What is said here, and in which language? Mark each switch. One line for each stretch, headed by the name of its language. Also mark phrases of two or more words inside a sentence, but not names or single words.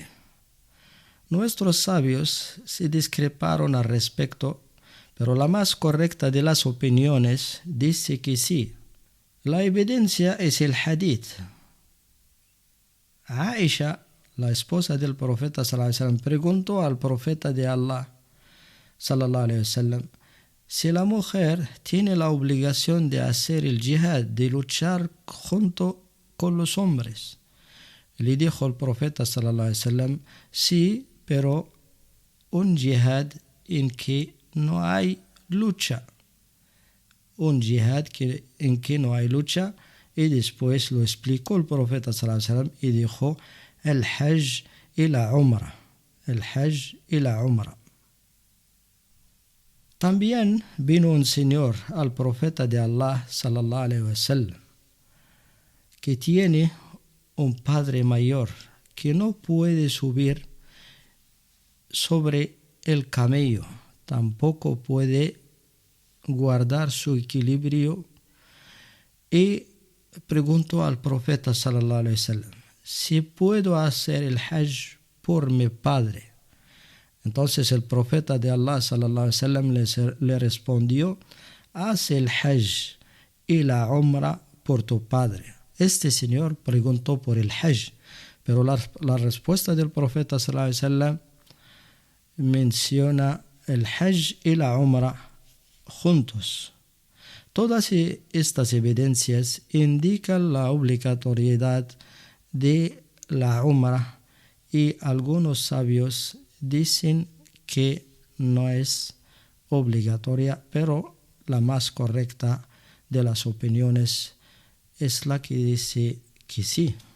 Spanish: Nuestros sabios se discreparon al respecto, pero la más correcta de las opiniones dice que sí. La evidencia es el hadith. Aisha, la esposa del profeta
Arabic: صلى الله عليه وسلم,
Spanish: preguntó al profeta de Allah
Arabic: صلى الله عليه وسلم
Spanish: si la mujer tiene la obligación de hacer el jihad, de luchar junto con los hombres. Le dijo el profeta
Arabic: صلى الله عليه وسلم,
Spanish: sí, pero un jihad en que no hay lucha. Un jihad en que no hay lucha. Y después lo explicó el profeta
Arabic: صلى الله عليه وسلم
Spanish: y dijo el hajj y la umrah. El hajj y la umrah. También vino un señor al profeta de Allah
Arabic: صلى الله عليه وسلم
Spanish: que tiene un padre mayor que no puede subir sobre el camello, tampoco puede guardar su equilibrio, y preguntó al profeta
Arabic: صلى الله عليه وسلم
Spanish: si puedo hacer el hajj por mi padre. Entonces el profeta de Allah
Arabic: صلى الله عليه وسلم
Spanish: le respondió, haz el hajj y la umrah por tu padre. Este señor preguntó por el hajj, pero la respuesta del profeta
Arabic: صلى الله عليه وسلم
Spanish: menciona el hajj y la umrah juntos. Todas estas evidencias indican la obligatoriedad de la umrah y algunos sabios dicen que no es obligatoria, pero la más correcta de las opiniones es la que dice que sí.